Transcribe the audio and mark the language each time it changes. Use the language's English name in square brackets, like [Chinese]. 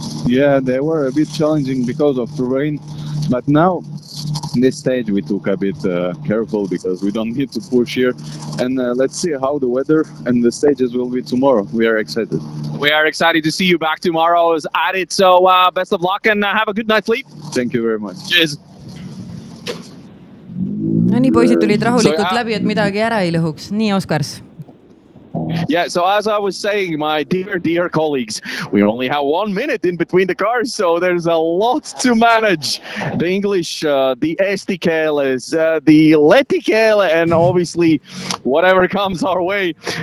[English] Yeah, they were a bit challenging because of the rain, but now in this stage we took a bit careful because we don't need to push here, and let's see how the weather and the stages will be tomorrow. We are excited to see you back tomorrow is added, so best of luck and have a good night's sleep. Thank you very much. Cheers. [Estonian] No nii, poisid tulid rahulikult läbi, et midagi ära ei lõhuks. Nii, Oskars. [English] Yeah, so as I was saying, my dear colleagues, we only have 1 minute in between the cars, so there's a lot to manage. The English, the STKLs, the Letikl, and obviously whatever comes our way.